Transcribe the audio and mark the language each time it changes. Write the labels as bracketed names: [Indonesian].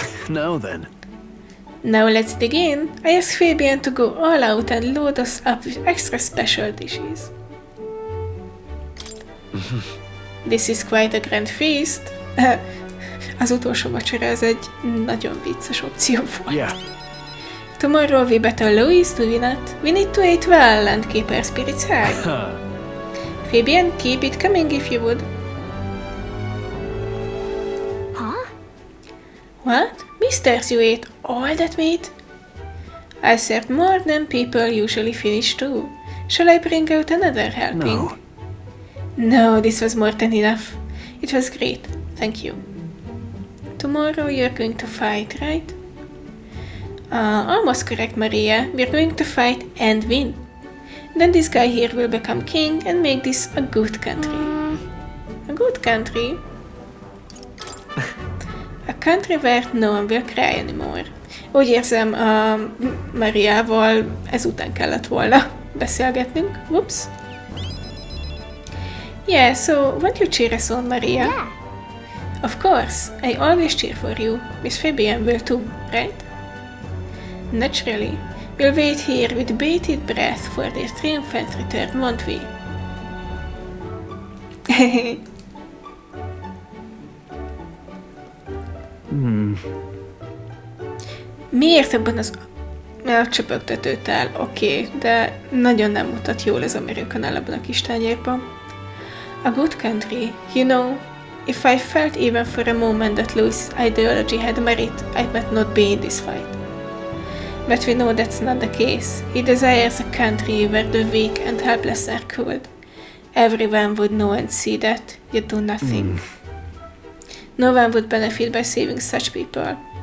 [English] Now then. Now let's dig in. I asked Fabian to go all out and load us up with extra special dishes. This is quite a grand feast. [Hungarian] Az utolsó vacsora az egy nagyon vicces opció volt. [English] Yeah. Tomorrow we battle Louis, do we not? We need to eat well and keep our spirits high. Fabian, keep it coming if you would. Huh? What? Misters, you ate all that meat? I served more than people usually finish too. Shall I bring out another helping? No, this was more than enough. It was great, thank you. Tomorrow you're going to fight, right? Almost correct, Maria. We're going to fight and win. Then this guy here will become king and make this a good country. A good country? A country where no one will cry anymore. [Hungarian] Úgy érzem, Mariával ezután kellett volna beszélgetnünk. [English] Whoops. Yeah, so won't you cheer us on, Maria? Yeah. Of course, I always cheer for you. Miss Fabian will too, right? Naturally, we'll wait here with bated breath for their triumphant return, won't we? [Hungarian] Miért ebben az elcsöpögtetőt el? Oké, de nagyon nem mutat jól az American el ebben a kis tányérban. [English] A good country, you know, if I felt even for a moment that Louis' ideology had merit, I might not be in this fight. But we know that's not the case. He desires a country where the weak and helpless are cooled. Everyone would know and see that you do nothing. No one would benefit by saving such people.